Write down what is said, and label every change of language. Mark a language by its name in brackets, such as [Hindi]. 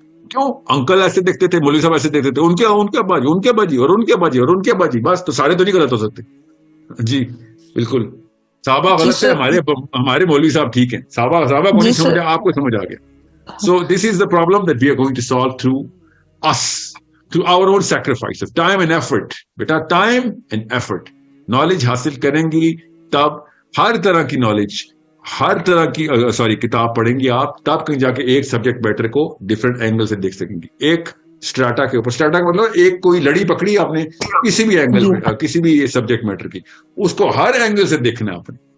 [Urdu] کیوں؟ انکل ایسے دیکھتے تھے, مولوی صاحب ایسے دیکھتے تھے, ان کے باجی, ان کے باجی, اور ان کے باجی, اور ان کے باجی, بس. تو سارے تو نہیں غلط ہو سکتے. جی بالکل, صحابہ غلط ہے, ہمارے مولوی صاحب ٹھیک ہیں. صحابہ کو نہیں سمجھا, آپ کو سمجھ آ گیا. [English] So this is the problem that we are going to solve through us, through our own sacrifices, time and effort. [Urdu] Beta [English] time and effort, [Urdu] knowledge حاصل کریں گی تب ہر طرح کی knowledge, ہر طرح کی کتاب پڑھیں گی آپ, تب کہیں جا کے ایک سبجیکٹ میٹر کو ڈفرینٹ اینگل سے دیکھ سکیں گی. ایک اسٹریٹا کے اوپر, اسٹریٹا کا مطلب ایک کوئی لڑی پکڑی آپ نے کسی بھی اینگل میں, کسی بھی سبجیکٹ میٹر کی, اس کو ہر اینگل سے دیکھنا ہے آپ نے.